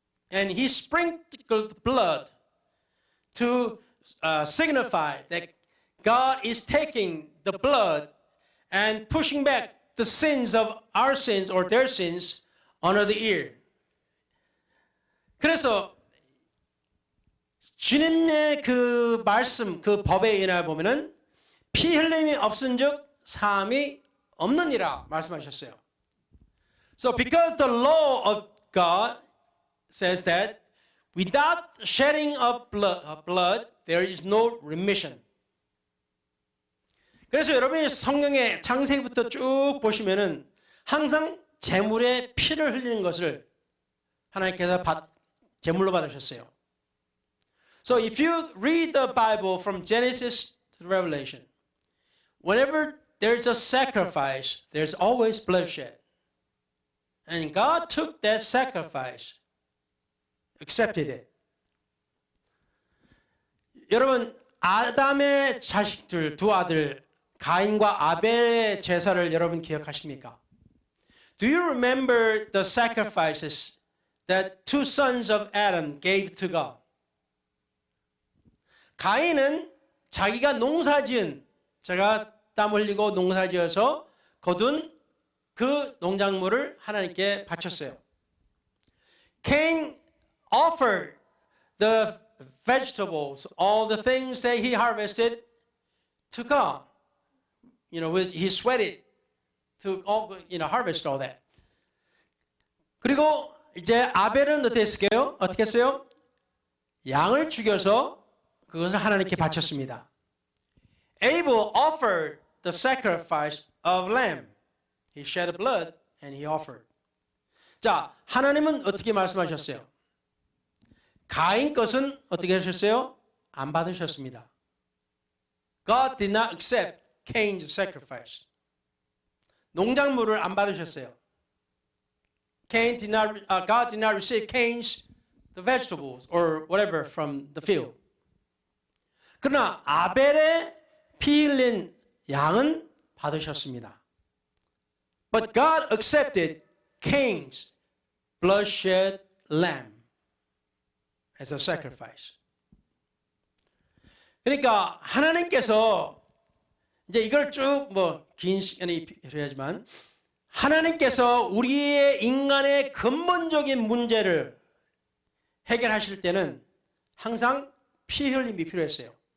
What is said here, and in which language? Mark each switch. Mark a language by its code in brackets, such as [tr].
[en] And he sprinkled blood to signify that God is taking the blood and pushing back the sins of our sins or their sins under the ear. [ko] 그래서 주님의 그 말씀, 그 법에 인하여 보면은 피 흘림이 없은즉 사함이 없느니라 말씀하셨어요. [en] So because the law of God says that without shedding of blood there is no remission. [ko] 그래서 여러분이 성경의 창세기부터 쭉 보시면은 항상 제물에 피를 흘리는 것을 하나님께서 제물로 받으셨어요. [en] So if you read the Bible from Genesis to Revelation, whenever there's a sacrifice, there's always bloodshed. And God took that sacrifice, accepted it. [ko] 여러분, 아담의 자식들, 두 아들, 가인과 아벨의 제사를 여러분 기억하십니까? [en] Do you remember the sacrifices that two sons of Adam gave to God? [ko] 가인은 자기가 농사지은, 제가 땀 흘리고 농사지어서 거둔 그 농작물을 하나님께 바쳤어요. Cain [en] offered the vegetables, all the things that he harvested to God. He sweated to harvest all that. [ko] 그리고 이제 아벨은 어떻게 했어요? 양을 죽여서 그것을 하나님께 바쳤습니다. [en] Abel offered the sacrifice of lamb. He shed blood and he offered. [ko] 자, 하나님은 어떻게 말씀하셨어요? 가인 것은 어떻게 하셨어요? 안 받으셨습니다. [en] God did not accept Cain's sacrifice. [ko] 농작물을 안 받으셨어요. [en] God did not receive Cain's the vegetables or whatever from the field. [ko] 그러나 아벨의 피 흘린 양은 받으셨습니다. [en] But God accepted Cain's bloodshed lamb as a sacrifice. [ko] 그러니까 하나님께서 이제 이걸 쭉 긴 시간이 필요하지만 하나님께서 우리의 인간의 근본적인 문제를 해결하실 때는 항상 피 흘림이 필요했어요.